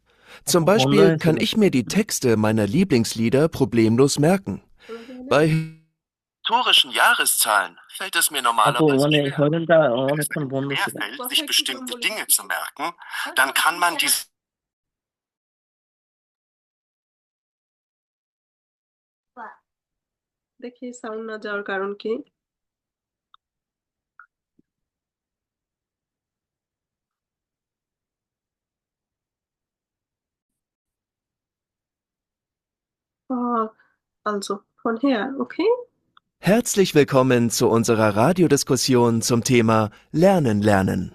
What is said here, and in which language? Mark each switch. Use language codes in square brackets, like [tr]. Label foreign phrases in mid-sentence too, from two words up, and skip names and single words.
[de] Zum Beispiel kann ich mir die Texte meiner Lieblingslieder problemlos merken. Bei historischen Jahreszahlen fällt es mir [bn] আপু [de] normalerweise [bn] মানে [de] schwer. [bn] হরেনটা [de] Wenn es [bn] অনেকক্ষণ [de] einem [bn] বন্ধ ছিল। [de] schwerfällt, sich bestimmte Dinge zu merken, dann kann man diese [bn] দেখি সাউন্ড না যাওয়ার কারণ কি। [de] Also von her, okay? Herzlich willkommen zu unserer Radiodiskussion zum Thema Lernen lernen.